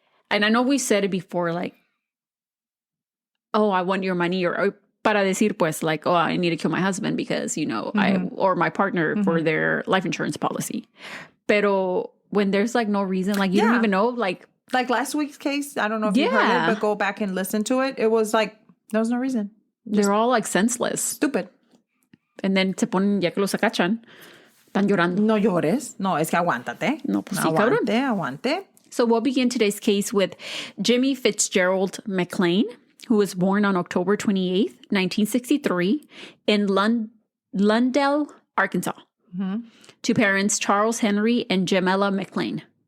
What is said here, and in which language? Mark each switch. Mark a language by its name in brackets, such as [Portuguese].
[English] And I know we said it before, like, oh, I want your money, or [Spanish] para decir, pues, [English] like, oh, I need to kill my husband because, or my partner for their life insurance policy. [Spanish] Pero [English] when there's, like, no reason, like, you don't even know, like last week's case, I don't know if you heard it, but go back and listen to it. It was like, there was no reason. They're all, like, senseless. Stupid. And then [Spanish] se ponen, ya que los acachan, están llorando. No llores. No, es que aguántate. No, pues sí, cabrón. Aguante. [English] So we'll begin today's case with Jimmy Fitzgerald McClain, who was born on October 28th, 1963, in Lundell, Arkansas. Mm-hmm. To parents Charles Henry and Jamela McClain.